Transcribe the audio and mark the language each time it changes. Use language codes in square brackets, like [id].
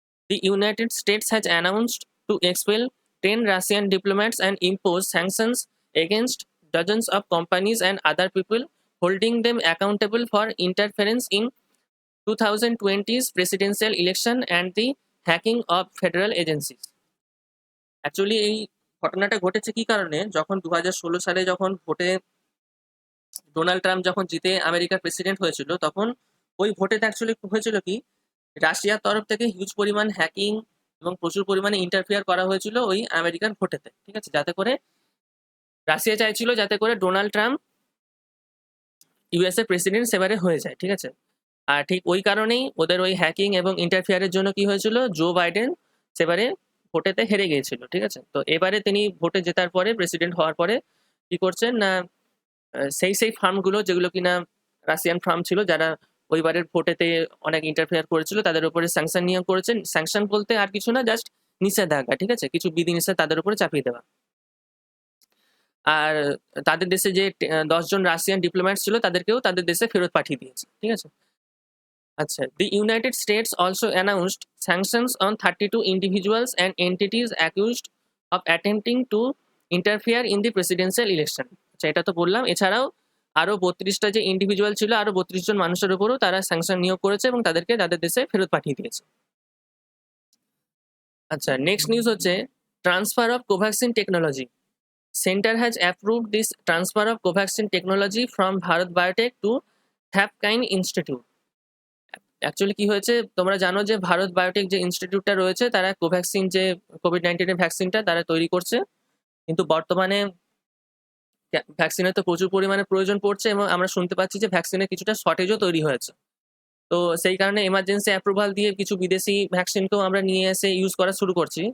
[en] The United States has announced to expel 10 Russian diplomats and impose sanctions against dozens of companies and other people, holding them accountable for interference in 2020's presidential election and the hacking of federal agencies. [bn] Actually এই ঘটনাটা ঘটেছে কি কারণে, যখন 2016 সালে যখন ভোটে Donald Trump যখন জিতে আমেরিকার প্রেসিডেন্ট হয়েছিল, তখন ওই ভোটেতে অ্যাকচুয়ালি হয়েছিল কি রাশিয়ার তরফ থেকে হিউজ পরিমাণ হ্যাকিং এবং প্রচুর পরিমাণে ইন্টারফিয়ার করা হয়েছিল ওই আমেরিকান ভোটেতে, ঠিক আছে। যাতে করে রাশিয়া চাইছিল যাতে করে ডোনাল্ড ট্রাম্প ইউএসএ প্রেসিডেন্ট সেবারে হয়ে যায়, ঠিক আছে। আর ঠিক ওই কারণেই ওদের ওই হ্যাকিং এবং ইন্টারফিয়ারের জন্য কি হয়েছিল, জো বাইডেন সেবারে ভোটেতে হেরে গিয়েছিল, ঠিক আছে? তো এবারে তিনি ভোটে জেতার পরে, প্রেসিডেন্ট হওয়ার পরে কি করছেন না, সেই ফার্মগুলো যেগুলো কিনা রাশিয়ান ফার্ম ছিল, যারা ওইবারের ভোটেতে অনেক ইন্টারফেয়ার করেছিল, তাদের উপরে স্যাংশন নিয়োগ করেছেন। স্যাংশন বলতে আর কিছু না, জাস্ট নিষেধাজ্ঞা, ঠিক আছে? কিছু বিধিনিষেধ তাদের উপরে চাপিয়ে দেওয়া। আর তাদের দেশে যে 10 জন রাশিয়ান ডিপ্লোম্যাট ছিল তাদেরকেও তাদের দেশে ফেরত পাঠিয়ে দিয়েছে, ঠিক আছে? [en] আচ্ছা, the United States also announced sanctions on 32 individuals and entities accused of attempting to interfere in the presidential election. [bn] আচ্ছা, এটা তো বললাম। এছাড়াও আরো 32টা যে ইন্ডিভিজুয়াল ছিল, আরো 32 জন মানুষের উপরও তারা স্যাংশন নিয়োগ করেছে এবং তাদেরকে তাদের দেশে ফেরত পাঠিয়ে দিয়েছে। আচ্ছা, নেক্সট নিউজ হচ্ছে transfer of Covaxin technology. [en] Center has approved this transfer of Covaxin technology from Bharat Biotech to Happkind Institute. [bn] Actually কি হয়েছে, তোমরা জানো যে ভারত বায়োটেক যে ইনস্টিটিউটটা রয়েছে, তারা কোভ্যাক্সিন যে কোভিড-19 ভ্যাকসিনটা তারা তৈরি করছে। কিন্তু বর্তমানে ভ্যাকসিনের তো প্রচুর পরিমাণে প্রয়োজন পড়ছে এবং আমরা শুনতে পাচ্ছি যে ভ্যাকসিনের কিছুটা শর্টেজও তৈরি হয়েছে। তো সেই কারণে এমার্জেন্সি অ্যাপ্রুভাল দিয়ে কিছু বিদেশি ভ্যাকসিনকেও আমরা নিয়ে এসে ইউজ করা শুরু করছি।